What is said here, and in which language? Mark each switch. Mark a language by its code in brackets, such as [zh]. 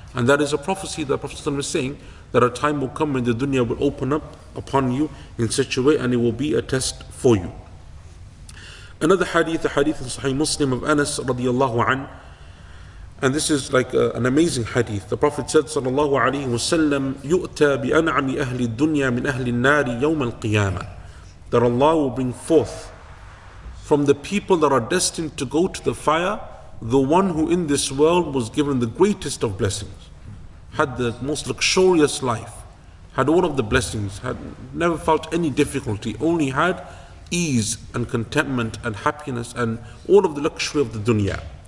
[en] And that is a prophecy that Prophet ﷺ was saying, that a time will come when the dunya will open up upon you in such a way, and it will be a test for you. Another hadith, the hadith in Sahih Muslim of Anas radiallahu an, and this is like an amazing hadith. The Prophet said, [ar] sallallahu alayhi wa sallam, يُؤْتَى بِأَنْعَمِ أَهْلِ الدُّنْيَا مِنْ أَهْلِ النَّارِ يَوْمَ الْقِيَامَةِ. [en] That Allah will bring forth from the people that are destined to go to the fire, the one who in this world was given the greatest of blessings, had the most luxurious life, had all of the blessings, had never felt any difficulty, only had ease and contentment and happiness and all of the luxury of the dunya.